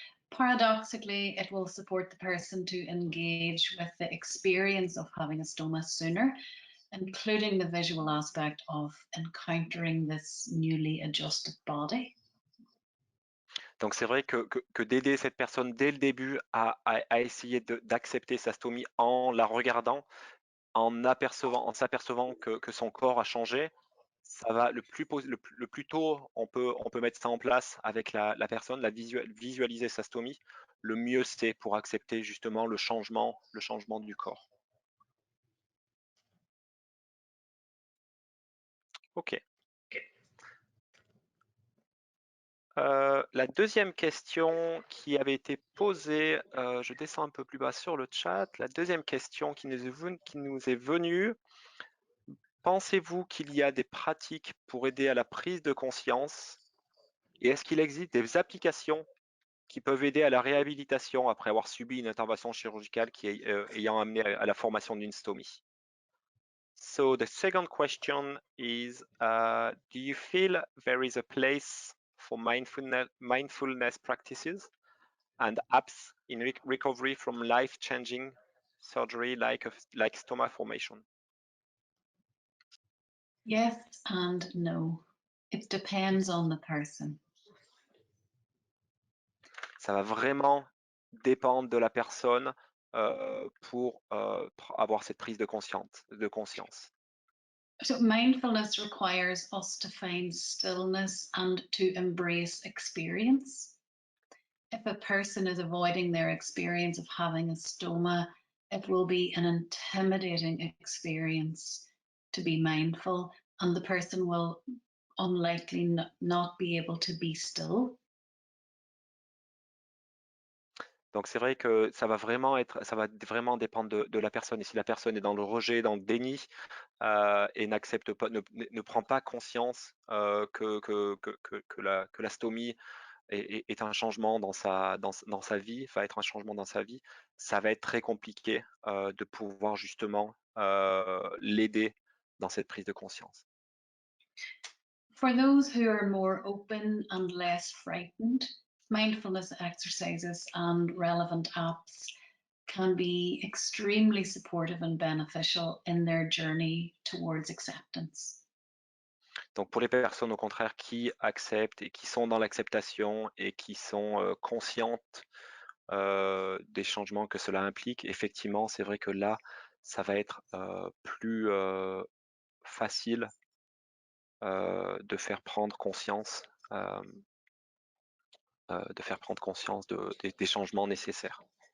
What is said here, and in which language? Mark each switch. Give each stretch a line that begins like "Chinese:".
English: Paradoxically, it will support the person to engage with the experience of having a stoma sooner, including the visual aspect of encountering this newly adjusted body.
French: Donc c'est vrai que d'aider cette personne dès le début à essayer d'accepter sa stomie en la regardant, en s'apercevant que son corps a changé, ça va le plus tôt on peut mettre ça en place avec la personne, visualiser sa stomie, le mieux c'est pour accepter justement le changement du corps. Ok. La deuxième question qui avait été posée, je descends un peu plus bas sur le chat. La deuxième question qui nous est venue, pensez-vous qu'il y a des pratiques pour aider à la prise de conscience? Et est-ce qu'il existe des applications qui peuvent aider à la réhabilitation après avoir subi une intervention chirurgicale ayant amené à la formation d'une stomie?
English: So the second question is, do you feel there is a place for mindfulness practices and apps in recovery from life-changing surgery like stoma formation? Yes and no. It depends on the person.
French: Ça va vraiment dépendre de la personne pour avoir cette prise de conscience.
English: So mindfulness requires us to find stillness and to embrace experience. If a person is avoiding their experience of having a stoma, it will be an intimidating experience to be mindful, and the person will unlikely not be able to be still.
French: Donc c'est vrai que ça va vraiment dépendre de la personne. Et si la personne est dans le rejet, dans le déni, et n'accepte pas, ne prend pas conscience que la stomie est un changement dans sa vie, va être un changement dans sa vie, ça va être très compliqué de pouvoir justement l'aider dans cette prise de conscience.
English: For those who are more open and less frightened, mindfulness exercises and relevant apps can be extremely supportive and beneficial in their journey towards acceptance.
French: Donc pour les personnes au contraire qui acceptent et qui sont dans l'acceptation et qui sont conscientes des changements que cela implique, effectivement, c'est vrai que là, ça va être plus facile de faire prendre conscience, des changements nécessaires.